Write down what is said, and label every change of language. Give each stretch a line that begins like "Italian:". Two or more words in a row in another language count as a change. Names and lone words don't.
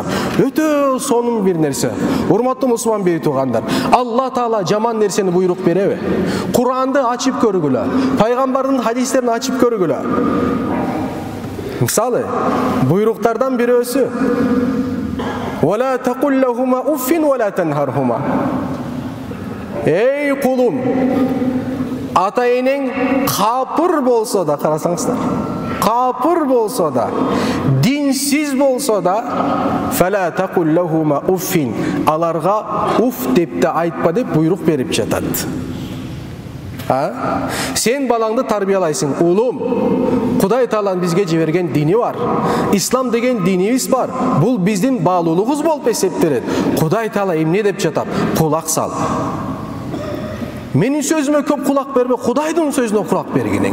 Kyrgyz: Өтө сонун бир нерсе. Урматтуу мусулман бир туугандар, Алла Таала жаман нерсени буйрук береби? Куранды ачып көргүлө, пайгамбардын хадистерин ачып көргүлө. Мисалы, буйруктардан бирөөсү:
Arabic: "ولا تقل لهما أف ولا تنهرهما."
Kyrgyz: Эй кулум, ата-энең капыр болсо да, карасаңыздар, Капыр болсо да, динсиз болсо да,
Arabic: فَلَا تَقُلْ لَهُمَا أُفٍّ.
Kyrgyz: Аларга уф деп да айтпа деп буйрук берип жатат. Sen balаңды тарбиялайсың, улум. Кудай Тааланын бизге жиберген дини бар. Ислам деген динибиз бар. Бул биздин баалуулугубуз болуп эсептелет. Кудай Таала эмне деп жатат? Кулак сал. Менин сөзүмө көп кулак бербе, Кудайдын сөзүнө кулак бергиниң.